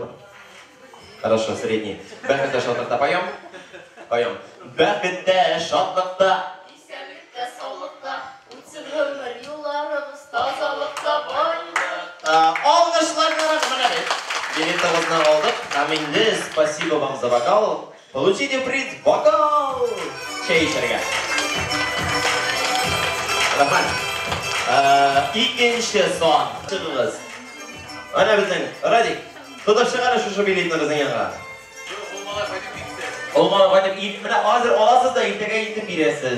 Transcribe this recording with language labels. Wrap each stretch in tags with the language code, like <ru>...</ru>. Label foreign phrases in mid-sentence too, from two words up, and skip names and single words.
<ru>Хорошо, средний.</ru> <tt>Бәхеттә шатлыкта</tt> <ru>поем?</ru> <tt>Поем. Бәхеттә шатлыкта, исәнлектә, саулыкта, үтсен гомер юлларыбыз тазалыкта байлыкта. Алгышларны рәхмәт. Билетыгызны алдык. Һәм инде</tt> <ru>спасибо вам за вокал. Получите приз вокал.</ru> <tt>Чәй эчәргә. Рәхмәт. Икенче сон. Чыгыгыз. Ана безнең Радик. Тотып чыгара шушы билетны безнең янга. Олмала кайтып, менә хәзер аласыз да иртәгә итеп бирәсез.</tt>